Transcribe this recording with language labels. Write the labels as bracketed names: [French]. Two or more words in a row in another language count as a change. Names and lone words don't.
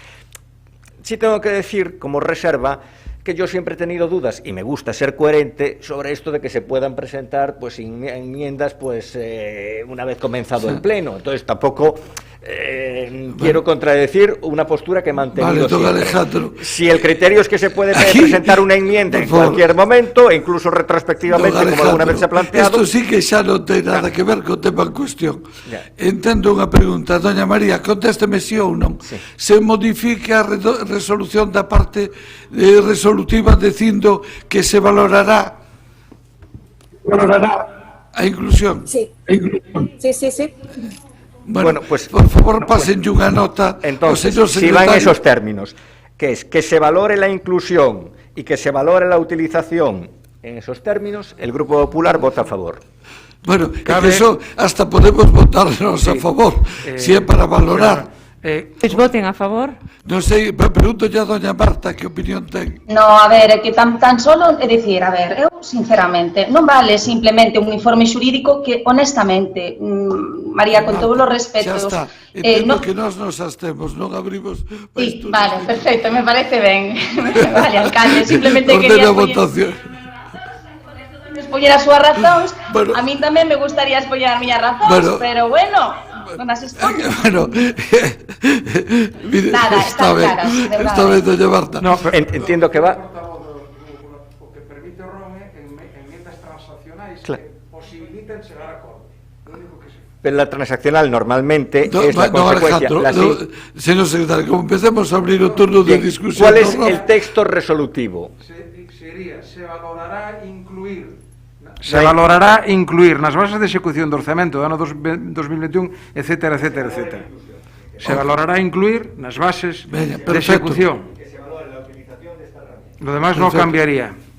[Spanish] Sí tengo que decir, como reserva, que yo siempre he tenido dudas, y me gusta ser coherente, sobre esto de que se puedan presentar pues enmiendas pues una vez comenzado el Pleno. Entonces tampoco quiero contradecir una postura que he mantenido siempre. Alejandro. Si el criterio es que se puede presentar una enmienda en cualquier momento, e incluso retrospectivamente, como alguna vez se ha planteado... [Galician] Isto sí que xa non ten nada que ver co tema en cuestión. Entendo unha pregunta. Doña María, contésteme si ou non. Se modifica a resolución da parte resolutiva dicindo que se valorará a inclusión? [Spanish] Sí. Sí. Bueno, pues por favor pasen unha nota. Entonces, si va en esos términos, que es que se valore la inclusión y que se valore la utilización en esos términos, el Grupo Popular vota a favor. Bueno, eso hasta podemos votarnos a favor, si é para valorar. [Galician] Pois voten a favor. Non sei, pregunto ya a doña Marta que opinión ten. No, a ver, é que tan solo é dicir, a ver, eu sinceramente non vale simplemente un informe xurídico que honestamente, María, con todos os respetos, xa está, entendo que nós nos abstemos, non abrimos. Sí, vale, perfecto, me parece ben. Vale, alcalde, simplemente quería expoñer as súas razóns. A min tamén me gustaría expoñer as miñas razóns, pero bueno, non as expoño. Bueno, nada, está claro, de verdade. Esta vez, doña Marta. [Spanish] No, entiendo que va... [Galician] O que permite o ROME en enmiendas transaccionais Claro. que posibiliten chegar a acordos. [Spanish] Lo único que se... Pero la transaccional normalmente es la consecuencia... Señor secretario, como empecemos a abrir [Galician] o turno [Spanish] de discusión... ¿Cuál es el texto resolutivo? [Galician] Sería, se valorará incluir nas bases de execución do orzamento do ano 2021, etcétera. Se valorará incluir nas bases de execución. [Spanish] Lo demás non cambiaría.